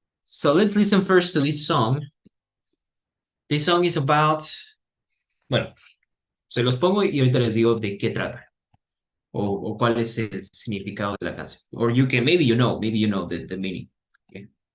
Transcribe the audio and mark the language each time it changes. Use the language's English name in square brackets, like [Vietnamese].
[English] So let's listen first to this song. This song is about... [Spanish] Bueno, se los pongo y ahorita les digo de qué trata. O cuál es el significado de la canción. [English] Or you can, maybe you know the meaning. Okay.